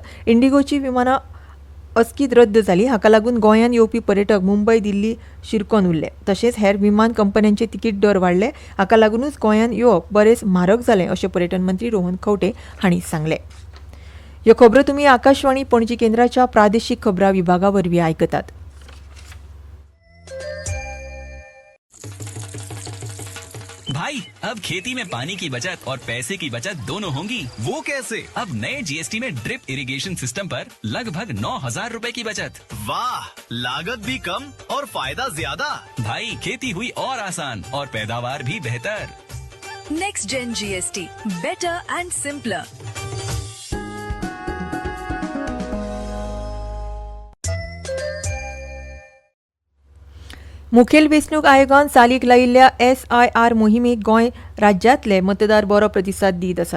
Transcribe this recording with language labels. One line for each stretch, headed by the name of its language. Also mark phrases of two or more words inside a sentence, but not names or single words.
Konkani: इंडिगोची विमानां अस्कीत रद्द जाली. हाका लागून गोंयांत येवपी पर्यटक मुंबय, दिल्ली शिरकोन उरले. तशेंच हेर विमान कंपन्यांचे तिकीट दर वाडले. हाका लागूनच गोंयांत येवप बरेच म्हारग जालें अशें पर्यटन मंत्री रोहन खंवटे हांणी सांगलें. ह्यो खबरो तुमी आकाशवाणी पणजी केंद्राच्या प्रादेशीक खबरां विभागा वरवीं आयकतात.
Hindi: भाई अब खेती में पानी की बचत और पैसे की बचत दोनों होंगी। वो कैसे? अब नए जीएसटी में
English: drip irrigation system
Hindi: पर लगभग 9,000 रुपए की बचत। वाह, लागत भी कम और फायदा ज्यादा। भाई खेती हुई और आसान और पैदावार भी बेहतर।
English: Next Gen GST, better and simpler.
Konkani: मुखेल वेंचणूक आयोगान चालीक लायिल्ल्या SIR मोहिमेक गोंय राज्यांतले मतदार बरो प्रतिसाद दीत आसात.